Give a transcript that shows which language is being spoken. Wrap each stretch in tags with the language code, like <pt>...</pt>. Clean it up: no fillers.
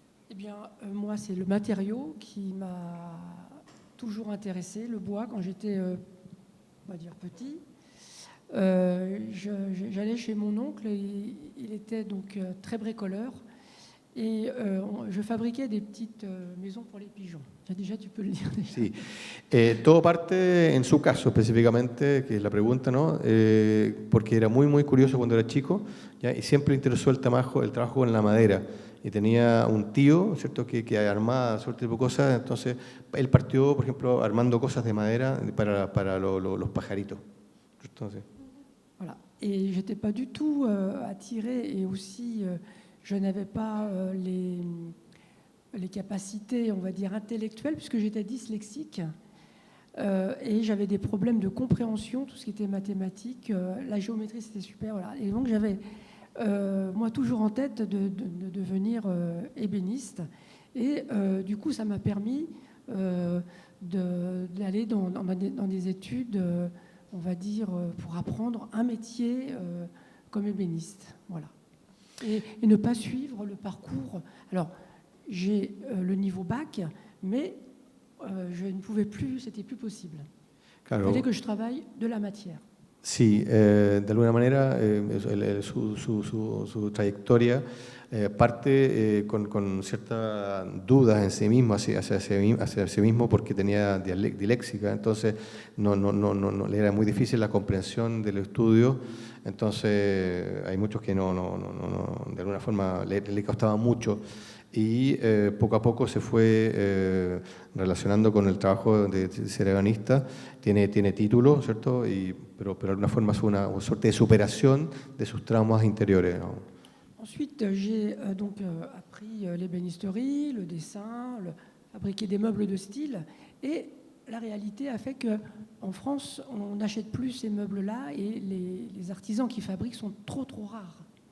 <fr>Eh bien, moi, c'est le matériau qui m'a toujours intéressé, le bois, quand j'étais, on va dire, petit. J'allais chez mon oncle, il était donc très bricoleur, Et je fabriquais des petites maisons pour les pigeons. Déjà, tu peux le dire. Déjà.</fr> <es>Sí, todo parte en su caso específicamente, que es la pregunta, ¿no? Porque era muy, muy curioso cuando era chico, ¿ya? Y siempre le interesó el trabajo con la madera. Y tenía un tío, ¿cierto?, que armaba cierto tipo de cosas. Entonces, él partió, por ejemplo, armando cosas de madera para los pajaritos. Entonces,</es> <fr>Voilà. Et je n'étais pas du tout attirée et aussi je n'avais pas les capacités, on va dire, intellectuelles puisque j'étais dyslexique et j'avais des problèmes de compréhension, tout ce qui était mathématiques, la géométrie c'était super. Voilà. Et donc j'avais, moi, toujours en tête de devenir ébéniste et du coup ça m'a permis d'aller dans des études on va dire, pour apprendre un métier comme ébéniste. Voilà. Et ne pas suivre le parcours. Alors, j'ai le niveau bac, mais je ne pouvais plus, c'était plus possible.</fr> <es>claro.</es> <fr>Il fallait que je travaille de la matière.</fr> <es>Sí, de alguna manera su trayectoria parte con ciertas dudas en sí mismo, hacia sí mismo, porque tenía diléxica, entonces no le era muy difícil la comprensión del estudio, entonces hay muchos que de alguna forma le costaba mucho. Y poco a poco se fue relacionando con el trabajo de ser ebanista. Tiene título, ¿cierto? Pero de alguna forma es una suerte de superación de sus traumas interiores, ¿no?</es> <fr>Ensuite, j'ai donc appris l'ébénisterie, le dessin, fabriquer des meubles de style. Et la réalité a fait qu'en France, on n'achète plus ces meubles-là et les artisans qui fabriquent sont trop rares.</fr>